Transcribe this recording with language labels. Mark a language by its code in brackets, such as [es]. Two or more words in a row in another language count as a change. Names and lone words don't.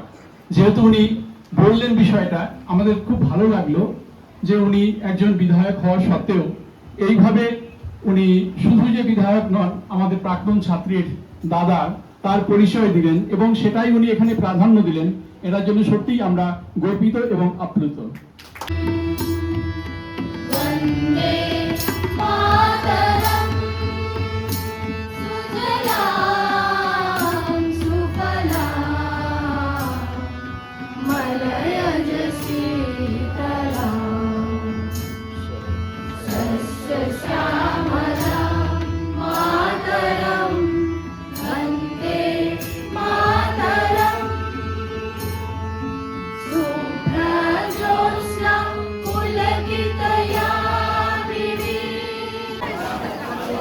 [bn] যেহেতু উনি বললেন বিষয়টা, আমাদের খুব ভালো লাগলো যে উনি একজন বিধায়ক হওয়া সত্ত্বেও এইভাবে উনি শুধু যে বিধায়ক নন, আমাদের প্রাক্তন ছাত্রীর দাদা, তার পরিচয় দিলেন এবং সেটাই উনি এখানে প্রাধান্য দিলেন। এটার জন্য সত্যিই আমরা গর্বিত এবং আপ্লুত। [sa] वन्दे मातरम् सुजलां सुफलां मलयज शीतलां सस्यश्यामलां मातरं वन्दे मातरम् शुभ्रज्योत्स्ना पुलकितयामिनी।